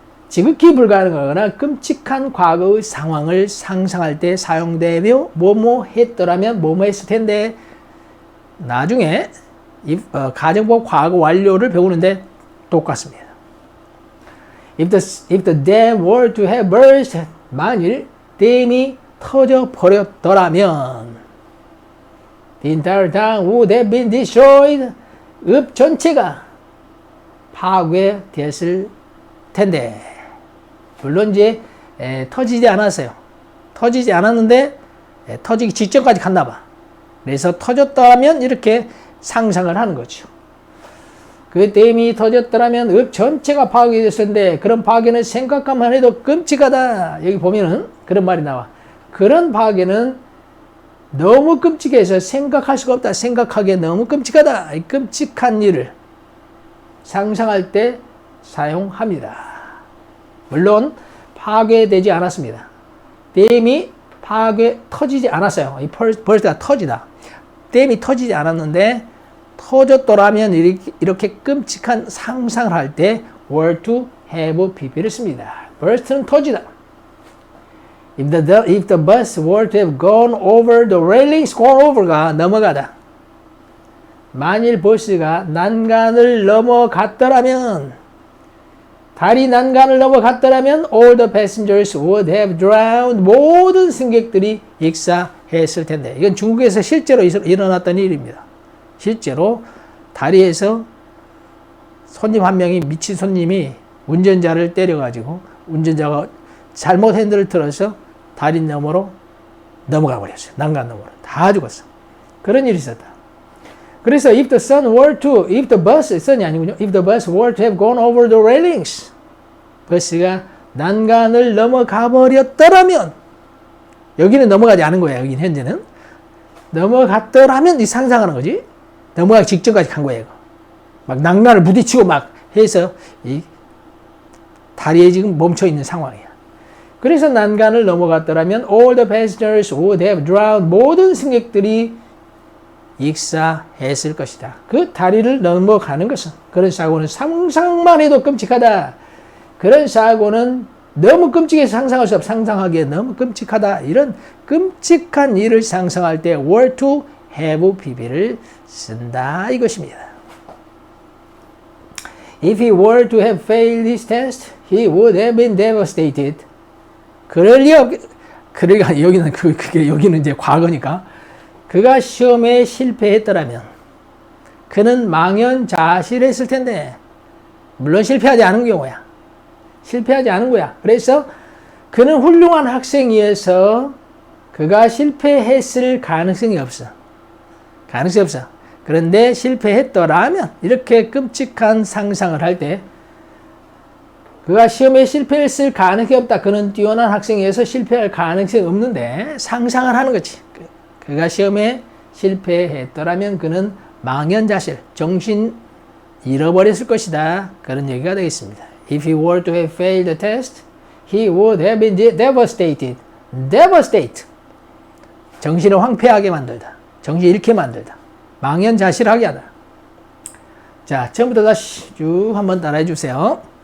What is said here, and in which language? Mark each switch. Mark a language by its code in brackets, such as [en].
[ko] 지극히 불가능하거나 끔찍한 과거의 상황을 상상할 때 사용되며 뭐뭐 했더라면 뭐뭐 했을 텐데 나중에 가정법 과거 완료를 배우는데 똑같습니다. [en] If the dam were to have burst, [ko] 만일 댐이 터져 버렸더라면 [en] the entire town would have been destroyed. [ko] 읍 전체가 파괴됐을 텐데 물론 이제 터지지 않았어요. 터지지 않았는데 터지기 직전까지 갔나 봐. 그래서 터졌다면 이렇게 상상을 하는 거죠. 그 댐이 터졌더라면 읍 전체가 파괴됐을 텐데 그런 파괴는 생각만 해도 끔찍하다. 여기 보면은 그런 말이 나와. 그런 파괴는 너무 끔찍해서 생각할 수가 없다. 생각하기에 너무 끔찍하다. 이 끔찍한 일을 상상할 때 사용합니다. 물론 파괴되지 않았습니다. 댐이 터지지 않았어요. 이 벌스가 터지다. 댐이 터지지 않았는데 터졌더라면 이렇게 끔찍한 상상을 할 때 were to have pp를 씁니다. burst는 터지다. [en] If the bus were to have gone over the railings, [ko] gone over가 넘어가다. 만일 버스가 난간을 넘어갔더라면, 다리 난간을 넘어갔더라면 [en] all the passengers would have drowned. [ko] 모든 승객들이 익사했을 텐데. 이건 중국에서 실제로 일어났던 일입니다. 실제로 다리에서 손님 한 명이, 미친 손님이 운전자를 때려가지고 운전자가 잘못 핸들을 틀어서 다리 너머로 넘어가 버렸어요. 난간 너머로. 다 죽었어. 그런 일이 있었다. [en] 그래서 if the bus, [ko] sun이 아니군요. [en] If the bus were to have gone over the railings. [ko] 버스가 난간을 넘어가 버렸더라면, 여기는 넘어가지 않은 거예요. 여기는 현재는. 넘어갔더라면 이 상상하는 거지. 넘어가기 직전까지 간 거예요. 막 난간을 부딪히고 막 해서 이 다리에 지금 멈춰 있는 상황이야. 그래서 난간을 넘어갔더라면 [en] all the passengers would have drowned. [ko] 모든 승객들이 익사했을 것이다. 그 다리를 넘어가는 것은, 그런 사고는 상상만 해도 끔찍하다. 그런 사고는 너무 끔찍해서 상상할 수 없어. 상상하기에 너무 끔찍하다. 이런 끔찍한 일을 상상할 때 were to have pp를 쓴다 이것입니다. [en] If he were to have failed his test, he would have been devastated. [ko] 그럴 리 그러니까 여기는 이제 과거니까, 그가 시험에 실패했더라면 그는 망연자실했을 텐데, 물론 실패하지 않은 경우야. 실패하지 않은 거야. 그래서 그는 훌륭한 학생이어서 그가 실패했을 가능성이 없어. 가능성이 없어. 그런데 실패했더라면, 이렇게 끔찍한 상상을 할 때, 그가 시험에 실패했을 가능성이 없다. 그는 뛰어난 학생이어서 실패할 가능성이 없는데 상상을 하는 거지. 그가 시험에 실패했더라면 그는 망연자실, 정신 잃어버렸을 것이다. 그런 얘기가 되겠습니다. [en] If he were to have failed the test, he would have been devastated. Devastate. [ko] 정신을 황폐하게 만들다. 정신 잃게 만들다. 망연자실하게 하다. 자, 처음부터 다시 쭉 한번 따라해 주세요.